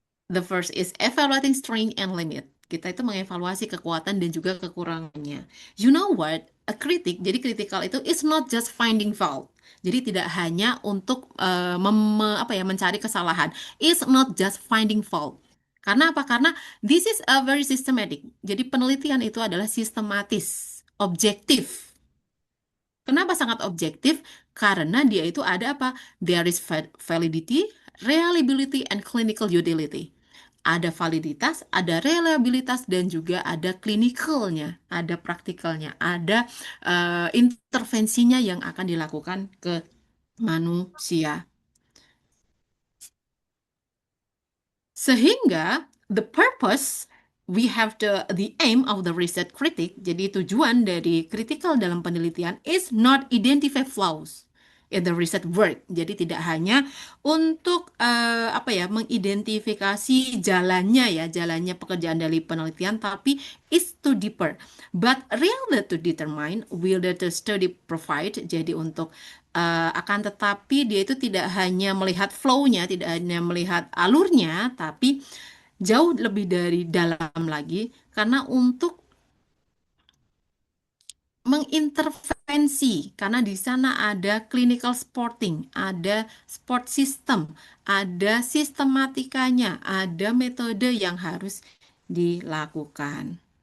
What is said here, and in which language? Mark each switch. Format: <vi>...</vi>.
<en>The first is evaluating strength and limit.</en> <id>Kita itu mengevaluasi kekuatan dan juga kekurangannya.</id> <en>You know what?</en> <id>A critic, jadi critical itu</id> <en>is not just finding fault.</en> <id>Jadi tidak hanya untuk apa ya mencari kesalahan.</id> <en>It's not just finding fault.</en> <id>Karena apa? Karena</id> <en>this is a very systematic.</en> <id>Jadi penelitian itu adalah sistematis, objektif. Kenapa sangat objektif? Karena dia itu ada apa?</id> <en>There is validity, reliability, and clinical utility.</en> <id>Ada validitas, ada reliabilitas, dan juga ada klinikalnya, ada praktikalnya, ada intervensinya yang akan dilakukan ke manusia. Sehingga</id> <en>the purpose we have the aim of the research critic.</en> <id>Jadi tujuan dari critical dalam penelitian</id> <en>is not identify flaws in the research work.</en> <id>Jadi tidak hanya untuk apa ya mengidentifikasi jalannya pekerjaan dari penelitian, tapi</id> <en>is to deeper. But rather to determine will the study provide.</en> <id>Jadi untuk akan tetapi dia itu tidak hanya melihat flow-nya, tidak hanya melihat alurnya, tapi jauh lebih dari dalam lagi karena untuk mengintervensi karena di sana ada clinical sporting, ada sport system, ada sistematikanya, ada metode yang harus dilakukan.</id>